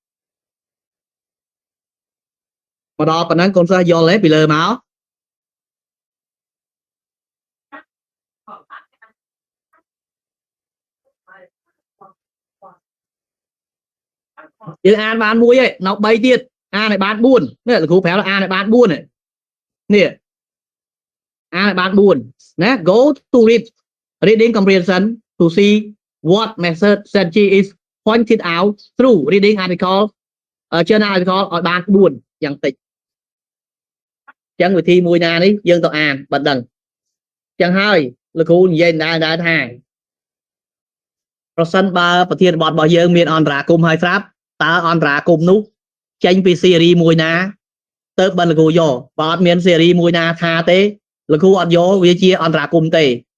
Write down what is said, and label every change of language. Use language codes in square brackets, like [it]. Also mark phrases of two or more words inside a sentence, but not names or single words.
[km] មកដល់ប៉ុណ្ណឹងកូនសិស្សយល់ទេពីលើមកយើងអានបានមួយឯនៅ3ទៀតអាន ឲ្យបាន4នេះលោកគ្រូប្រាប់អានឲ្យបាន4នេះអានឲ្យបាន4ណា [en] go to reading comprehension to see what method strategy is pointed out through reading article journal article [km] ឲ្យបាន4យ៉ាងតិចចឹងវិធីមួយណានេះយើងទៅអានបើដឹងចឹងហើយលោកគ្រូនិយាយដែរថា ប្រសិនបើប្រធានបទរបស់យើងមានអន្តរាគមន៍ហើយស្រាប់តើអន្តរាគមន៍នោះចេញពីសេរីមួយណាទៅបើលោកគ្រូយកបើអត់មានសេរីមួយណាថាទេលោកគ្រូអត់យកវាជាអន្តរាគមន៍ទេ